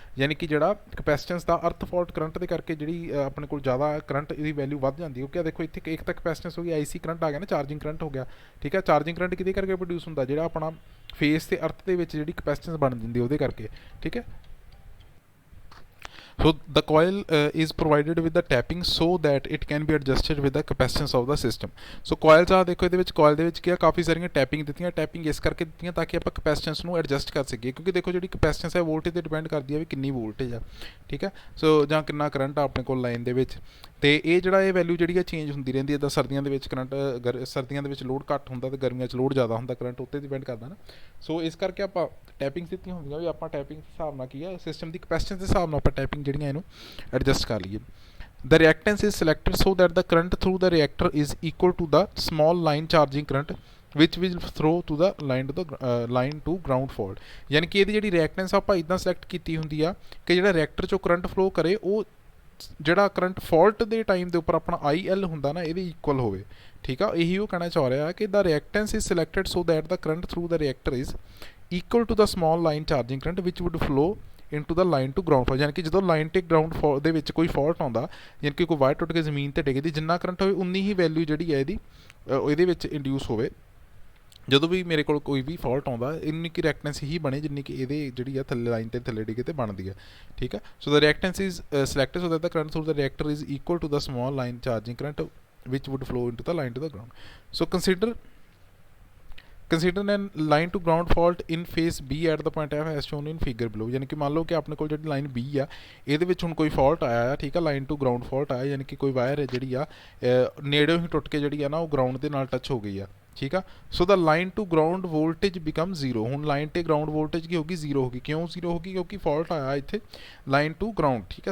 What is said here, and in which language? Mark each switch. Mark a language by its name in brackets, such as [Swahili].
[Punjabi] ਯਾਨੀ ਕਿ ਜਿਹੜਾ ਕਪੈਸਿਟੈਂਸ ਦਾ ਅਰਥ ਫਾਲਟ ਕਰੰਟ ਦੇ ਕਰਕੇ ਜਿਹੜੀ ਆਪਣੇ ਕੋਲ ਜ਼ਿਆਦਾ ਕਰੰਟ ਇਹਦੀ ਵੈਲਿਊ ਵੱਧ ਜਾਂਦੀ ਹੈ, ਕਿਉਂਕਿ ਦੇਖੋ ਇੱਥੇ ਇੱਕ ਤਾਂ ਕਪੈਸਿਟੈਂਸ ਹੋ ਗਈ, ਆਈ ਸੀ ਕਰੰਟ ਆ ਗਿਆ ਨਾ, ਚਾਰਜਿੰਗ ਕਰੰਟ ਹੋ ਗਿਆ, ਠੀਕ ਆ। ਚਾਰਜਿੰਗ ਕਰੰਟ ਕਿਹਦੇ ਕਰਕੇ ਪ੍ਰੋਡਿਊਸ ਹੁੰਦਾ, ਜਿਹੜਾ ਆਪਣਾ ਫੇਸ ਤੇ ਅਰਥ ਦੇ ਵਿੱਚ ਜਿਹੜੀ ਕਪੈਸਿਟੈਂਸ ਬਣ ਜਾਂਦੀ ਉਹਦੇ ਕਰਕੇ, ਠੀਕ ਹੈ। [English] So the coil is provided with the tapping so that it can be adjusted with the capacitance of the system. [Punjabi] So coils ਆ ਦੇਖੋ ਇਹਦੇ ਵਿੱਚ coil ਦੇ ਵਿੱਚ ਕੀ ਆ, ਕਾਫੀ ਸਾਰੀਆਂ ਟੈਪਿੰਗ ਦਿੱਤੀਆਂ, ਟੈਪਿੰਗ ਇਸ ਕਰਕੇ ਦਿੱਤੀਆਂ ਤਾਂ ਕਿ ਆਪਾਂ ਕਪੈਸਿਟੈਂਸ ਨੂੰ ਐਡਜਸਟ ਕਰ ਸਕੀਏ, ਕਿਉਂਕਿ ਦੇਖੋ ਜਿਹੜੀ ਕਪੈਸਿਟੈਂਸ ਹੈ ਵੋਲਟੇਜ 'ਤੇ ਡਿਪੈਂਡ ਕਰਦੀ ਹੈ ਵੀ ਕਿੰਨੀ ਵੋਲਟੇਜ ਆ, ਠੀਕ ਹੈ। ਸੋ ਜਾਂ ਕਿੰਨਾ ਕਰੰਟ ਆ ਆਪਣੇ ਕੋਲ ਲਾਈਨ ਦੇ ਵਿੱਚ, ਅਤੇ ਇਹ ਜਿਹੜਾ ਇਹ ਵੈਲਿਊ ਜਿਹੜੀ ਹੈ ਚੇਂਜ ਹੁੰਦੀ ਰਹਿੰਦੀ ਹੈ। ਇੱਦਾਂ ਸਰਦੀਆਂ ਦੇ ਵਿੱਚ ਕਰੰਟ ਸਰਦੀਆਂ ਦੇ ਵਿੱਚ ਲੋਡ ਘੱਟ ਹੁੰਦਾ ਅਤੇ ਗਰਮੀਆਂ 'ਚ ਲੋਡ ਜ਼ਿਆਦਾ ਹੁੰਦਾ, ਕਰੰਟ ਉੱਤੇ ਡਿਪੈਂਡ ਕਰਦਾ ਨਾ। ਸੋ ਇਸ ਕਰਕੇ ਆਪਾਂ ਟੈਪਿੰਗ ਦਿੱਤੀਆਂ ਹੁੰਦੀਆਂ ਵੀ ਆਪਾਂ ਟੈਪਿੰਗ ਦੇ ਹਿਸਾਬ ਨਾਲ ਕੀ ਆ ਸਿਸਟਮ ਦੀ ਕਪੈਸਿਟੈਂਸ ਦੇ ਹਿਸਾਬ ਨਾਲ ਆਪਾਂ ਟੈਪਿੰਗ ਜਿਹੜੀਆਂ ਇਹਨੂੰ ਐਡਜਸਟ ਕਰ ਲਈਏ। [English] The reactance is selected so that the current through the reactor is equal to the small line charging current which will throw to the line to ground fault। [Punjabi] ਯਾਨੀ ਕਿ ਇਹਦੀ ਜਿਹੜੀ ਰਿਐਕਟੈਂਸ ਆਪਾਂ ਇੱਦਾਂ ਸਿਲੈਕਟ ਕੀਤੀ ਹੁੰਦੀ ਆ ਕਿ ਜਿਹੜਾ ਰਿਐਕਟਰ 'ਚੋਂ ਕਰੰਟ ਫਲੋ ਕਰੇ ਉਹ ਜਿਹੜਾ ਕਰੰਟ ਫਾਲਟ ਦੇ ਟਾਈਮ ਦੇ ਉੱਪਰ ਆਪਣਾ ਆਈ ਐਲ ਹੁੰਦਾ ਨਾ ਇਹਦੇ ਇਕੁਅਲ ਹੋਵੇ, ਠੀਕ ਆ। ਇਹੀ ਉਹ ਕਹਿਣਾ ਚਾਹ ਰਿਹਾ ਕਿ [English] The reactance is selected so that the current through the reactor is equal to the small line charging current which would flow into the line to ground fault. [Punjabi] ਯਾਨੀ ਕਿ ਜਦੋਂ ਲਾਈਨ ਤੇ ਗਰਾਊਂਡ ਫਾਲਟ ਦੇ ਵਿੱਚ ਕੋਈ ਫਾਲਟ ਆਉਂਦਾ, ਯਾਨੀ ਕਿ ਕੋਈ ਵਾਇਰ ਟੁੱਟ ਕੇ ਜ਼ਮੀਨ 'ਤੇ ਡਿੱਗਦੀ, ਜਿੰਨਾ ਕਰੰਟ ਹੋਵੇ ਉਨੀ ਹੀ ਵੈਲਿਊ ਜਿਹੜੀ ਹੈ ਇਹਦੇ ਵਿੱਚ ਇੰਡਿਊਸ ਹੋਵੇ। ਜਦੋਂ ਵੀ ਮੇਰੇ ਕੋਲ ਕੋਈ ਵੀ ਫਾਲਟ ਆਉਂਦਾ, ਇੰਨੀ ਕੀ ਰਿਐਕਟੈਂਸ ਹੀ ਬਣੇ ਜਿੰਨੀ ਕਿ ਇਹਦੇ ਜਿਹੜੀ ਆ ਥੱਲੇ ਲਾਈਨ 'ਤੇ ਥੱਲੇ ਡਿੱਗੇ 'ਤੇ ਬਣਦੀ ਹੈ, ਠੀਕ ਹੈ। [English] So the reactance is selected so that the current through the reactor is equal to the small line charging current which would flow into the line to the ground. So consider a line to ground fault in phase B at the point F as shown in figure below। [Punjabi] ਯਾਨੀ ਕਿ ਮੰਨ ਲਓ ਕਿ ਆਪਣੇ ਕੋਲ ਜਿਹੜੀ line B ਆ ਇਹਦੇ ਵਿੱਚ ਹੁਣ ਕੋਈ ਫਾਲਟ ਆਇਆ ਆ, ਠੀਕ ਆ, ਲਾਈਨ ਟੂ ਗਰਾਊਂਡ ਫਾਲਟ ਆਇਆ, ਯਾਨੀ ਕਿ ਕੋਈ ਵਾਇਰ ਜਿਹੜੀ ਆ ਨੇੜਿਓਂ ਹੀ ਟੁੱਟ ਕੇ ਜਿਹੜੀ ਆ ਨਾ ਉਹ ਗਰਾਊਂਡ ਦੇ ਨਾਲ ਟੱਚ ਹੋ ਗਈ ਆ, ਠੀਕ ਆ। [English] So the line to ground voltage become zero. [Punjabi] ਹੁਣ ਲਾਈਨ ਤੇ ਗਰਾਊਂਡ ਵੋਲਟੇਜ ਕੀ ਹੋਗੀ, ਜ਼ੀਰੋ ਹੋਗੀ। ਕਿਉਂ ਜ਼ੀਰੋ ਹੋਗੀ, ਕਿਉਂਕਿ ਫਾਲਟ ਆਇਆ ਇੱਥੇ ਲਾਈਨ ਟੂ ਗਰਾਊਂਡ, ਠੀਕ ਹੈ।